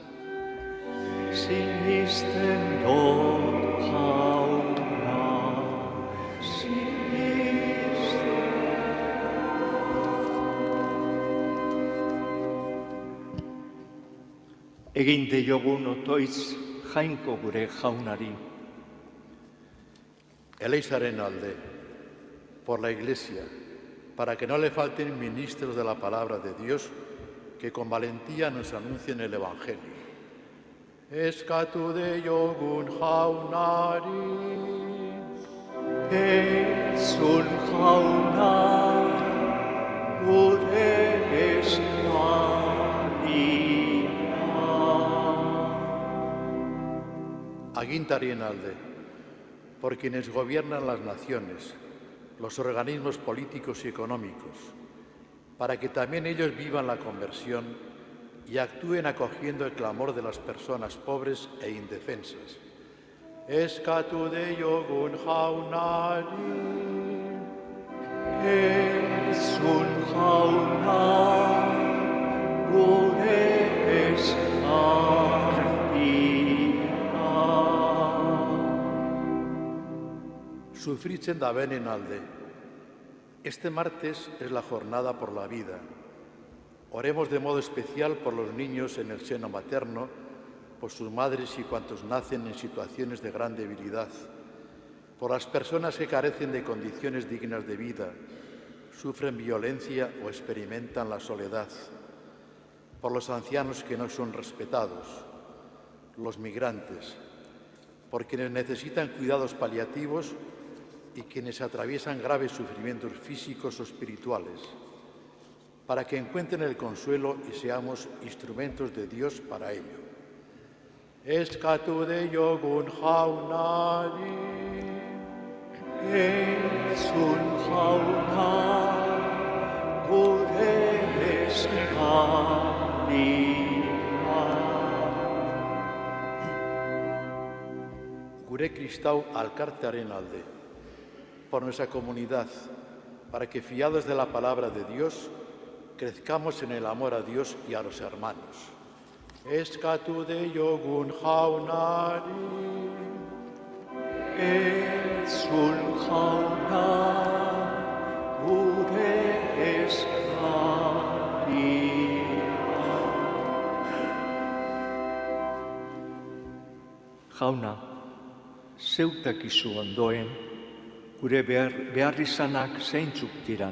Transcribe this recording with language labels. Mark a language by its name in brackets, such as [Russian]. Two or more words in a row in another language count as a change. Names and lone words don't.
[Basque] Signisten Dot hauna, egin deiogun otoitz jainko gure jaunari. Elizaren alde, [Spanish] por la Iglesia, para que no le falten ministros de la palabra de Dios que con valentía nos anuncien el Evangelio. [Basque] Eskatu deiogun jaunari. Entzun jauna, gure eskaria. Agintarien alde, [Spanish] por quienes gobiernan las naciones, los organismos políticos y económicos, para que también ellos vivan la conversión y actúen acogiendo el clamor de las personas pobres e indefensas. [Basque] Eskatu deiogun jaunari, Entzun jauna, gure eskaria. Sufritzen dabenen alde. [Spanish] Este martes es la jornada por la vida. Oremos de modo especial por los niños en el seno materno, por sus madres y cuantos nacen en situaciones de gran debilidad, por las personas que carecen de condiciones dignas de vida, sufren violencia o experimentan la soledad, por los ancianos que no son respetados, los migrantes, por quienes necesitan cuidados paliativos y quienes atraviesan graves sufrimientos físicos o espirituales, para que encuentren el consuelo y seamos instrumentos de Dios para ello. [Basque] Eskatu deiogun jaunari, Entzun jauna, gure eskaria. Gure Kristau alkartearen alde, [Spanish] por nuestra comunidad, para que fiados de la palabra de Dios, crezcamos en el amor a Dios y a los hermanos. [Basque] Eskatu deiogun jaunari, Entzun jauna, gure eskaria. Jauna, zeuk dakizu ondoen, gure beharrizanak zeintzuk diran.